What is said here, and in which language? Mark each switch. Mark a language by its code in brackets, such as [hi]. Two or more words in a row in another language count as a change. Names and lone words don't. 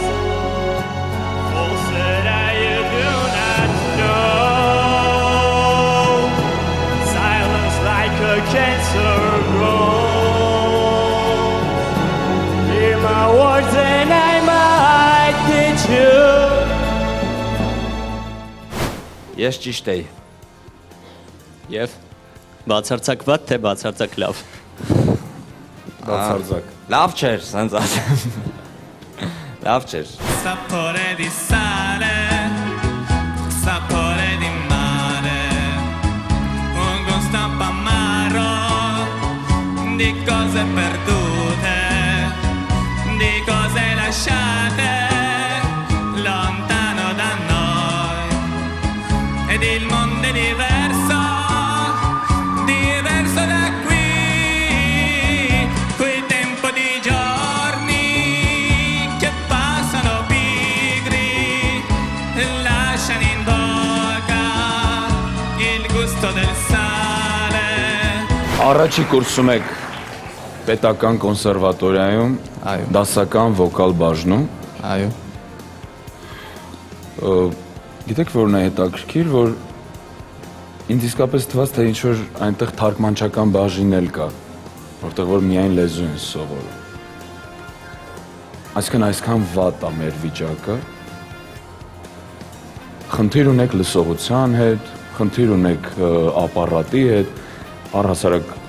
[en] Fools said you do not know. Silence like a cancer grows. Hear my words and I might teach you. [hy] Ես ճիշտ էի։ Եվ բացարձակ վատ թե բացարձակ լավ։ Բացարձակ։ Լավ չէր, սենց ասեմ։ Լավ չէր։ [it] Sapore di sale, sapore di mare, un gusto amaro di cose perdute, di cose lasciate lontano da noi. Ed il mondo è diverso, diverso da qui, quel tempo di giorni che passano pigri, lasciano in bocca il gusto del sale. [hy] Առաջի կուրսում եք պետական կոնսերվատորիայում, դասական վոկալ բաժնում։ Այո։ Գիտեք որն է հետաքրքիր, որ Ինձ իսկապես թվաց, թե ինչ-որ այնտեղ թարգմանչական բաժին էլ կա, որտեղ որ միայն լեզու են սովորում։ Այսինքն այսքան վատ է մեր վիճակը։ Խնդիր ունեք լսողության հետ, խնդիր ունեք ապարատի հետ, առհասարակ